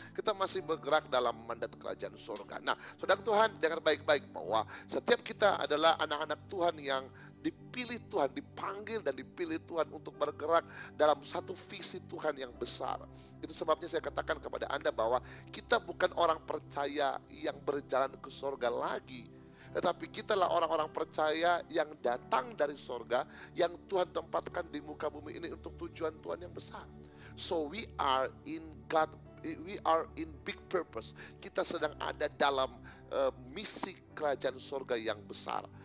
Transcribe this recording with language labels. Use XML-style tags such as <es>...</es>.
<id>Kita masih bergerak dalam mandat kerajaan surga. Nah, saudara Tuhan, dengar baik-baik bahwa setiap kita adalah anak-anak Tuhan yang dipilih Tuhan, dipanggil dan dipilih Tuhan untuk bergerak dalam satu visi Tuhan yang besar. Itu sebabnya saya katakan kepada Anda bahwa kita bukan orang percaya yang berjalan ke surga lagi, tetapi kita lah orang-orang percaya yang datang dari surga, yang Tuhan tempatkan di muka bumi ini untuk tujuan Tuhan yang besar.</id> <en>So we are in God, we are in big purpose.</en> <id>Kita sedang ada dalam misi kerajaan surga yang besar.</id>